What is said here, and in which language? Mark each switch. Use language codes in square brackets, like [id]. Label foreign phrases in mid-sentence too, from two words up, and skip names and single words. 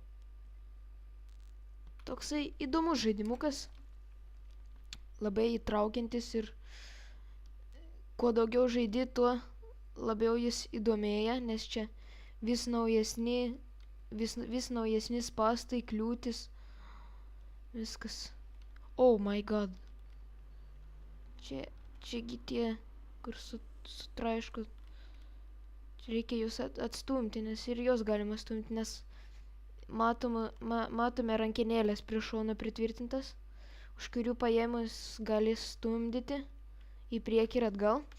[lt] Toksai įdomus žaidimukas. Labai įtraukiantis ir kuo daugiau žaidi, tuo labiau jis įdomėja, nes čia vis naujesni spąstai, kliūtis, viskas. [en] Oh my god. [lt] Čiagi tie, kur sutraiško. Čia reikia jūs atstumti, nes ir jos galima stumti, nes matome rankenėlės prie šono pritvirtintas, už kurių paėmus gali stumdyti į priekį ir atgal.